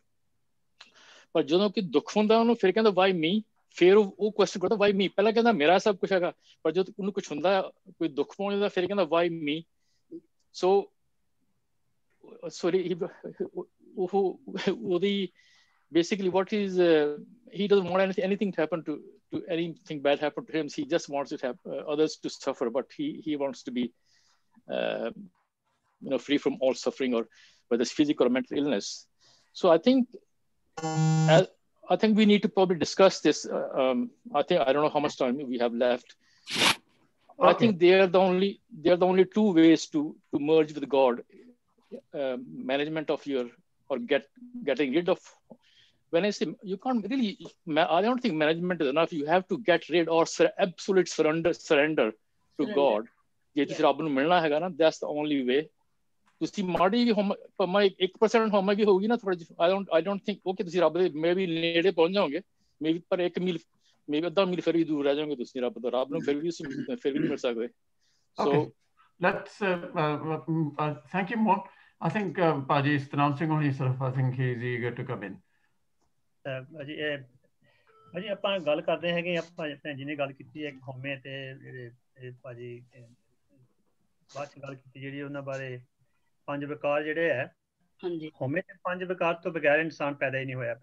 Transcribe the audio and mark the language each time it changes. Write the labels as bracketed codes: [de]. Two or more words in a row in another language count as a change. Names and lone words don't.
[pa] ਪਰ ਜਦੋਂ ਕਿ ਦੁੱਖ ਹੁੰਦਾ ਉਹਨੂੰ ਫਿਰ ਕਹਿੰਦਾ [en] why me. [pa] ਫਿਰ ਉਹ ਕੁਐਸਚਨ ਕਰਦਾ [en] why me. [pa] ਪਹਿਲਾਂ ਕਹਿੰਦਾ ਮੇਰਾ ਸਭ ਕੁਛ ਹੈਗਾ, ਪਰ ਜਦੋਂ ਉਹਨੂੰ ਕੁਛ ਹੁੰਦਾ, ਕੋਈ ਦੁੱਖ ਪਹੁੰਚਦਾ, ਫਿਰ ਕਹਿੰਦਾ [en] why me. so sorry ਉਹਦੀ basically what is he doesn't want anything to happen to anything bad happen to him. He just wants to have others to suffer, but he wants to be free from all suffering, or whether it's physical or mental illness. So I think we need to probably discuss this. I don't know how much time we have left. Okay. I think they are the only two ways to merge with God. Management of your, or getting rid of. When I say you can't really, I don't think management is enough. You have to get rid or absolute surrender to God. [pa] ਜੇ ਤੁਸੀਂ ਰੱਬ ਨੂੰ ਮਿਲਣਾ ਹੈਗਾ ਨਾ, [en] that's the only way. [pa] ਤੁਸੀਂ ਮਾੜੀ ਵੀ 1% ਹੋਮਾ ਵੀ ਹੋਊਗੀ ਨਾ ਥੋੜਾ ਜਿਹਾ, [en] I don't think okay [pa] ਤੁਸੀਂ ਰੱਬ ਦੇ ਮੇਬੀ ਨੇੜੇ ਪਹੁੰਚ ਜਾਓਗੇ, ਮੇਬੀ ਪਰ 1 ਮੀਲ ਮੇਬੀ ਅੱਧਾ ਮੀਲ ਫਿਰ ਵੀ ਦੂਰ ਰਹਿ ਜਾਓਗੇ ਤੁਸੀਂ ਰੱਬ ਤੋਂ. ਰੱਬ ਨੂੰ ਫਿਰ ਵੀ ਨਹੀਂ ਮਿਲ ਸਕਦੇ. [en] So let's thank you more. I think Paji is announcing on himself. I think he is eager to come in. [pa] ਅਜੀ ਆਪਾਂ ਗੱਲ ਕਰਦੇ ਹੈਗੇ, ਆਪਾਂ ਭੈਣ ਜੀ ਨੇ ਗੱਲ ਕੀਤੀ ਹੈ ਹਉਮੈ ਤੇ ਭਾਜੀ ਬਾਅਦ ਚ ਗੱਲ ਕੀਤੀ ਜਿਹੜੀ ਉਹਨਾਂ ਬਾਰੇ 5 ਵਿਕਾਰ ਜਿਹੜੇ ਹੈ. ਹਾਂਜੀ, ਹਉਮੈ ਤੇ 5 ਵਿਕਾਰ ਤੋਂ ਬਗੈਰ ਇਨਸਾਨ ਪੈਦਾ ਹੀ ਨਹੀਂ ਹੋਇਆ.